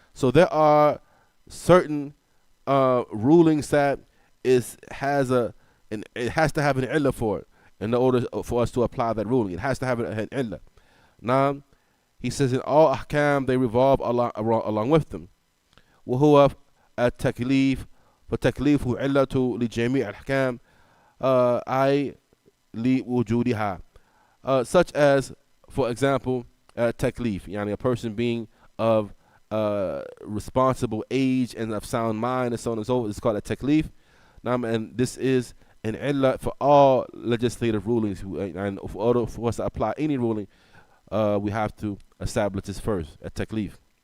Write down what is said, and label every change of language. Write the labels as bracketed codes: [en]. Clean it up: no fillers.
[en] So there are certain rulings that it has to have an illah for it in order for us to apply that ruling. It has to have an illah. Now, he says in all ahkam they revolve along with them. [ar] وهو التكليف فتكليفه علة لجميع الأحكام أي لوجودها. [en] Such as, for example, taklif, yani a person being of responsible age and of sound mind and so on and so forth. It's called a taklif. And this is an illah for all legislative rulings. And in order for us to apply any ruling, we have to establish this first, a taklif.